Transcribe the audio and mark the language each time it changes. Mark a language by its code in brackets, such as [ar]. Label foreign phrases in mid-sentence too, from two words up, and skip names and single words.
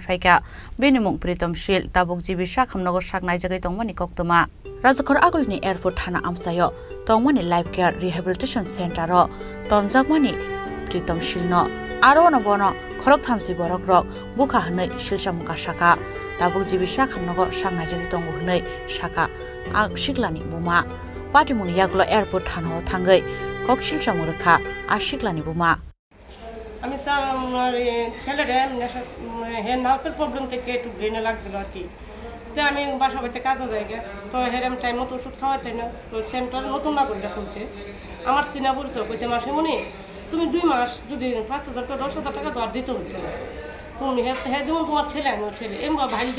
[trp] Faika Benimung Pritom Shil Tabuk Jibi Shakham Nogor Saknai Jagai Tongmani Koktuma Rajakhor Agulni Airport Thana Amsayo Tongmani Life Care Rehabilitation Center Tonjakmani Pritom Shilno Aro no bono Khorok Thamsi Borok Rok Bukha Hnai Shilsamung Kasaka Tabuk Jibi Shakham Nogor Saknai Jagai Tongu Hnai Saka Ag Siklani Buma Patimuni Yaglo Airport Thana Thangai Kokshil Samurkha Ashiklani Buma [bn] আমি স্যার আমার ছেলেটা হে নার্ভের প্রবলেম থেকে একটু ব্রেনে লাগছিল আর কি তো আমি বাসা বাড়িতে কাজও যাই তো হেরাম টাইম মতো ওষুধ খাওয়াতে না তো সেন্টার নতুন না করে খুলছে আমার চিনা পরিচয় কইছে মাসিমণি তুমি 2 মাস যদি 5,000 টাকা 10,000 টাকা তো আর দিতে হতো না তুমি হ্যাঁ যেমন তোমার ছেলে আমার ছেলে এমবা ভাইটা